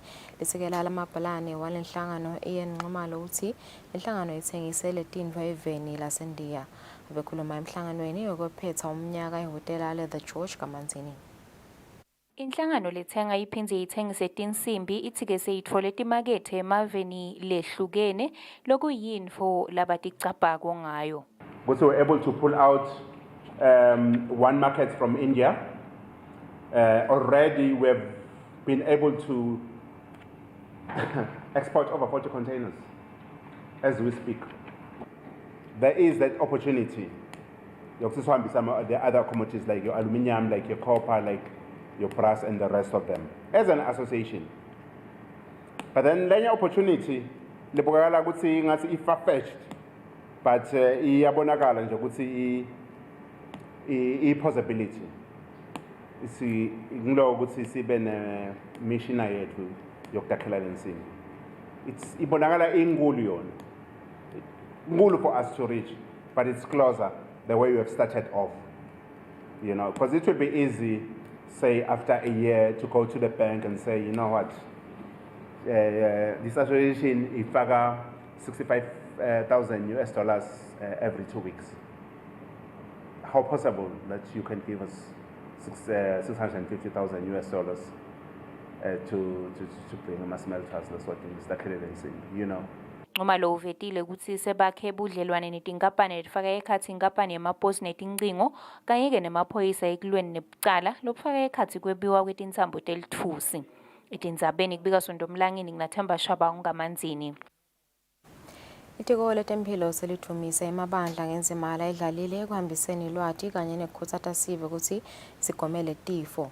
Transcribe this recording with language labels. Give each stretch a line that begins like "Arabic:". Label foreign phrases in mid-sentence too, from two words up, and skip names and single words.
Swati: Lisekela lamabhalane walenhlangano iyenqumalo uthi inhlangano ithengise letintfo eveni laseNdiya. Bekhuluma emhlanganweni yokuphetha umnyaka ehhotela le-The George kaManzini. Inhlangano lethenga iphindze ithengise tinsimbi ithi-ke seyitfole timakethe emaveni lehlukene lokuyintfo labaticabhako ngayo.
English: We were able to pull out one market from India. Already we've been able to export over 40 containers as we speak. There is that opportunity. Some of the other commodities like your aluminium, like your copper, like your brass and the rest of them as an association. But then the opportunity, the bogala could see it's far-fetched, but
Swati: iyabonakala nje ukuthi
English: I possibility.
Swati: Si ngilo ukuthi sibe ne mission yethu yokudakhela lensimbi. It's ibonakala inkulu yona.
English: Inkulu for us to reach, but it's closer the way we have started off. You know, because it will be easy, say after a year, to go to the bank and say, you know what, this association ifaka $65,000 US every 2 weeks. How possible that you can give us $650,000 US to bring a smelters? That's what Mr. Kennedy said, you know.
Swati: Uma lo uvetile ukuthi sebakhe budlelwane netinkampani letifaka ekhatsi inkampani yemaposi netincingo kanye-ke nemaphoyisa ekulweni nebucala lobufaka ekhatsi kwebiwa kwetintsambo telitfusi. Etindzabeni kubika Sondomlangeni nginathemba Shabangu kaManzini. Itiko letemphilo selithumise emabandla ngenzimala edlalile ekuhambiseni lwati kanye nekukhutsata sive ukuthi sigomele tifo.